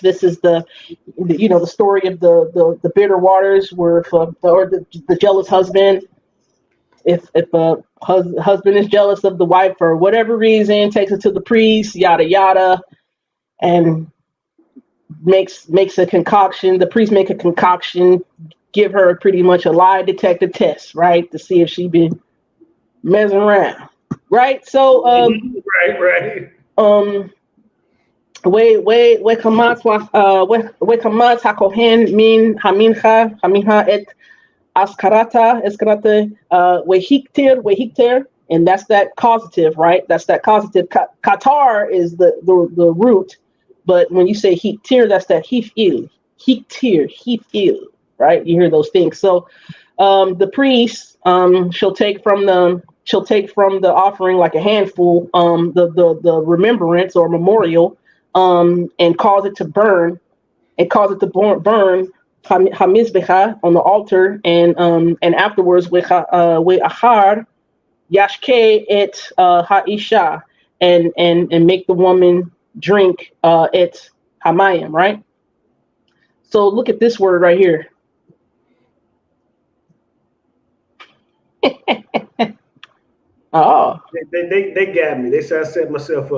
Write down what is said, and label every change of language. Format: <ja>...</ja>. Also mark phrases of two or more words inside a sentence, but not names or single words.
<en>This is the story of the bitter waters where the jealous husband, if a husband is jealous of the wife for whatever reason, takes it to the priest, yada yada, and makes a concoction. The priest make a concoction, give her pretty much a lie detector test, right, to see if she been messing around, right? So right.</en> <he>וקמץ הכהן מן המנחה את אזכרתה והקטיר,</he> <en>and that's that causative, right? That's that causative. Qatar is the root, but when you say hiktir, that's that hifil, right? You hear those things. So the priest she'll take from the offering like a handful, the remembrance or memorial, and cause it to burn, burn hamizbecha on the altar, and afterwards</en> <he>ואחר ישקה את האשה,</he> <en>and make the woman drink</en> <he>את המים,</he> <en>right? So look at this word right here. Oh, they got me. They said I set myself up.</en>